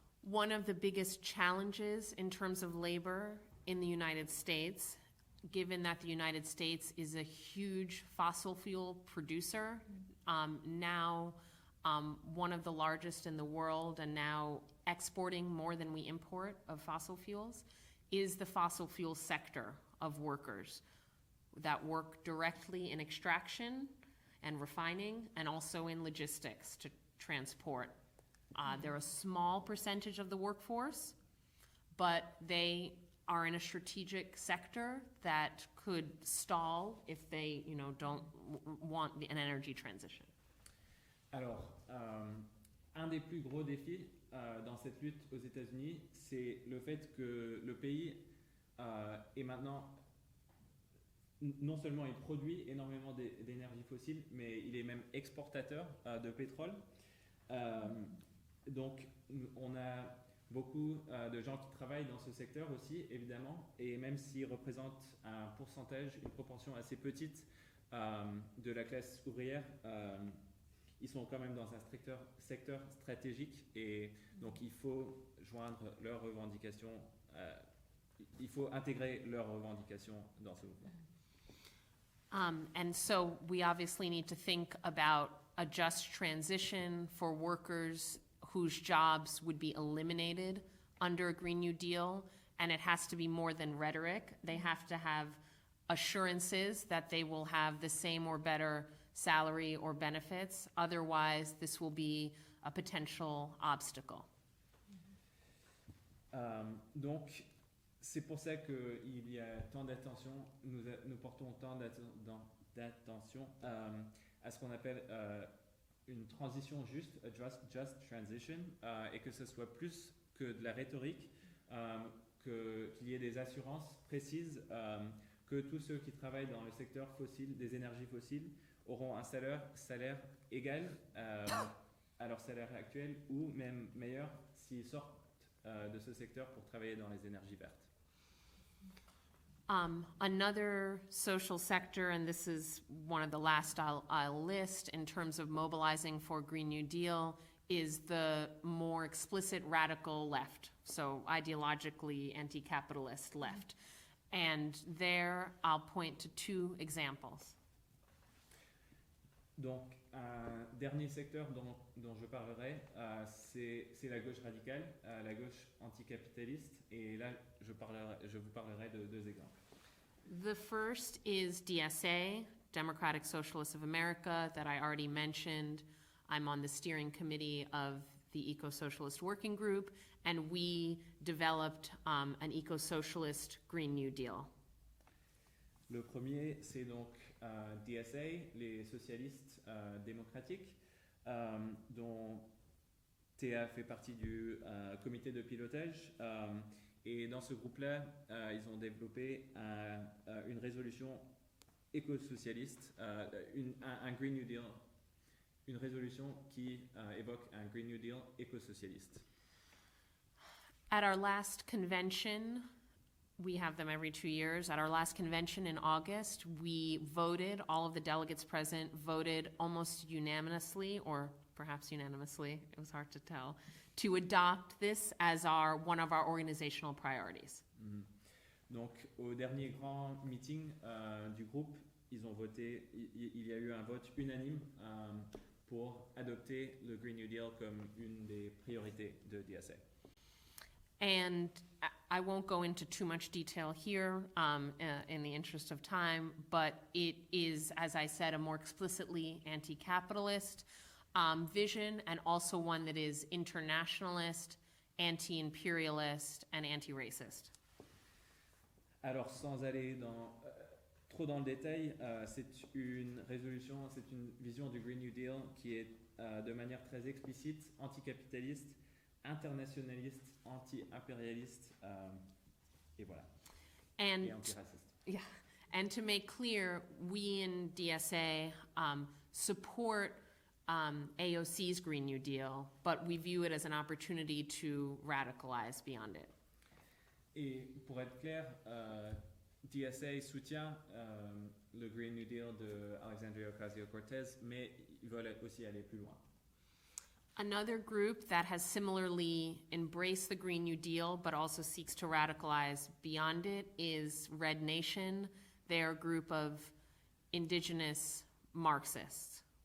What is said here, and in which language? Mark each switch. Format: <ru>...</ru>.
<en>One of the biggest challenges in terms of labor in the United States, given that the United States is a huge fossil fuel producer, now one of the largest in the world and now exporting more than we import of fossil fuels, is the fossil fuel sector of workers that work directly in extraction and refining and also in logistics to transport. They're a small percentage of the workforce, but they are in a strategic sector that could stall if they, don't want an energy transition.</en> <fr>Alors, un des plus gros défis dans cette lutte aux États-Unis, c'est le fait que le pays est maintenant non seulement il produit énormément d'énergie fossile, mais il est même exportateur de pétrole. Donc on a beaucoup de gens qui travaillent dans ce secteur aussi, évidemment, et même s'ils représentent un pourcentage, une proportion assez petite de la classe ouvrière, ils sont quand même dans un secteur stratégique, et donc il faut joindre leurs revendications, il faut intégrer leurs revendications dans ce mouvement.</fr> <en>And so we obviously need to think about a just transition for workers whose jobs would be eliminated under a Green New Deal, and it has to be more than rhetoric. They have to have assurances that they will have the same or better salary or benefits. Otherwise, this will be a potential obstacle.</en> <fr>Donc, c'est pour ça qu'il y a tant d'attention, nous portons tant d'attention à ce qu'on appelle une transition juste,</fr> <en>a just transition,</en> <fr>et que ce soit plus que de la rhétorique, qu'il y ait des assurances précises que tous ceux qui travaillent dans le secteur fossile, des énergies fossiles, auront un salaire égal à leur salaire actuel, ou même meilleur s'ils sortent de ce secteur pour travailler dans les énergies vertes.</fr> <en>Another social sector, and this is one of the last I'll list in terms of mobilizing for Green New Deal, is the more explicit radical left, so ideologically anti-capitalist left. And there I'll point to two examples.</en> <fr>Donc, un dernier secteur dont je parlerai, c'est la gauche radicale, la gauche anticapitaliste, et là, je vous parlerai de deux exemples.</fr> <en>The first is DSA, Democratic Socialists of America, that I already mentioned. I'm on the steering committee of the Eco-Socialist Working Group, and we developed an eco-socialist Green New Deal.</en> <fr>Le premier, c'est donc DSA, les socialistes démocratiques, dont Thea fait partie du comité de pilotage. Et dans ce groupe-là, ils ont développé une résolution éco-socialiste, un Green New Deal, une résolution qui évoque un Green New Deal éco-socialiste.</fr> <en>At our last convention, we have them every 2 years. At our last convention in August, we voted, all of the delegates present voted almost unanimously, or perhaps unanimously, it was hard to tell, to adopt this as one of our organizational priorities. Mm-hmm.</en> <fr>Donc, au dernier grand meeting du groupe, ils ont voté, il y a eu un vote unanime pour adopter le Green New Deal comme une des priorités de DSA.</fr> <en>And I won't go into too much detail here in the interest of time, but it is, as I said, a more explicitly anti-capitalist vision, and also one that is internationalist, anti-imperialist, and anti-racist.</en> <fr>Alors, sans aller trop dans le détail, c'est une résolution, c'est une vision du Green New Deal qui est de manière très explicite anticapitaliste, internationaliste, anti-impérialiste, et voilà, et antiraciste.</fr> <en>Yeah, and to make clear, we in DSA support AOC's Green New Deal, but we view it as an opportunity to radicalize beyond it.</en> <fr>Et pour être clair, DSA soutient le Green New Deal de Alexandria Ocasio-Cortez, mais ils veulent aussi aller plus loin.</fr> <en>Another group that has similarly embraced the Green New Deal but also seeks to radicalize beyond it is Red Nation. They're a group of indigenous Marxists.</en>